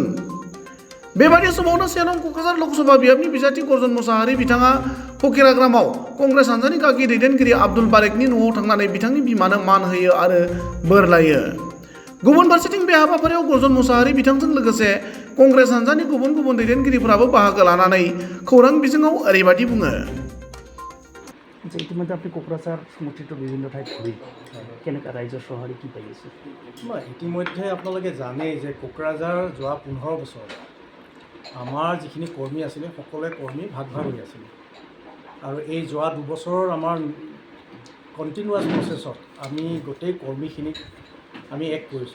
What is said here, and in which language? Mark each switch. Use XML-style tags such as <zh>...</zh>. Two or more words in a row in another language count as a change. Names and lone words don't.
<brx>बेबादि समावनो 1 नं क'क्राझार लकसभा बियाबनि बिजाथि गर्जन मुसाहारि बिथाङा फकिराग्रामाव कंग्रेस हान्जानि गागि दैदेनगिरि आब्दुल बारेकनि न'आव थांनानै बिथांनि बिमानो मान होयो आरो बोर लायो। गुबुन फारसेथिं बे हाबाफारियाव गर्जन मुसाहारि बिथांजों लोगोसे कंग्रेस हान्जानि गुबुन गुबुन दैदेनगिरिफोराबो बाहागो लानानै खौरां बिजोङाव ओरैबादि बुङो।</brx> <as>ইতিমধ্যে আপনি কোকরাঝার সমষ্টিটোৰ বিভিন্ন ঠাইত ঘূৰি কেনেকুৱা ৰাইজৰ সঁহাৰি কি পাই আছে? ইতিমধ্যে আপোনালোকে জানেই যে কোকৰাঝাৰ যোৱা 15 বছৰ আমাৰ যিখিনি কৰ্মী আছিলে সকলোৱে কৰ্মী ভাগ ভাগ হৈ আছিলে আৰু এই যোৱা 2 বছৰৰ আমাৰ</as> <en>continuous process</en> <as>আমি গোটেই কৰ্মীখিনিক আমি এক কৰিছোঁ।</as>